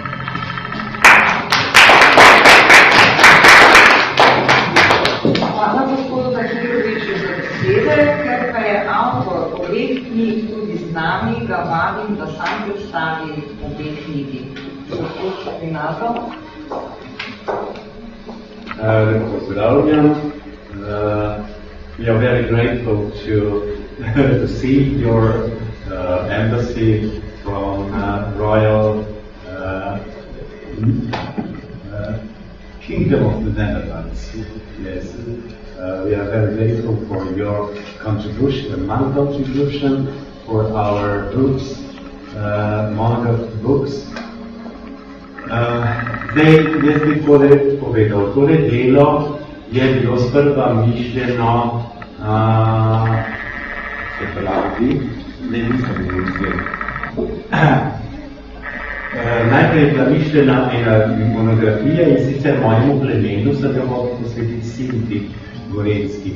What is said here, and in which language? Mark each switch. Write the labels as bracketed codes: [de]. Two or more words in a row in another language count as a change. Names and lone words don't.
[sl] Hvala gospodu Zahiroviču za besede, ker pa je avtor obeh knjig tudi z nami, ga vabim, da sam predstavi obe knjigi. Gospod Rinaldo. Pozdravljam. [en] We are very grateful to see your embassy from Royal Kingdom of the Netherlands. Yes, we are very grateful for your contribution, and my contribution for our books, monograph books. [sl] Zdaj, jaz bi povedal, tole delo je bilo sprva mišljeno, se pravi, nisem bilo uspel. Najprej je bila mišljena ena monografija in sicer mojemu plemenu sem jo mogel posvetiti Sinti Gorenski.